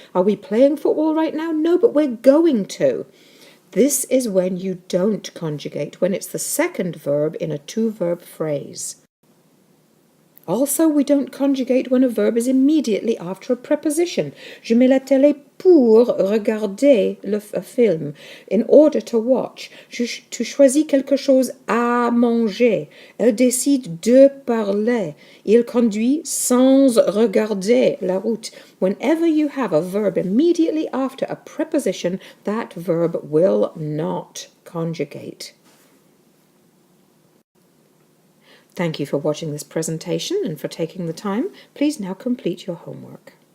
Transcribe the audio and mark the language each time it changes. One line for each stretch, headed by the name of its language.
English: Are we playing football right now? No, but we're going to. This is when you don't conjugate, when it's the second verb in a two-verb phrase. Also, we don't conjugate when a verb is immediately after a preposition.
French: Je mets la télé pour regarder un film,
English: in order to watch.
French: Tu choisis quelque chose à manger. Elle décide de parler. Il conduit sans regarder la route.
English: Whenever you have a verb immediately after a preposition, that verb will not conjugate. Thank you for watching this presentation and for taking the time. Please now complete your homework.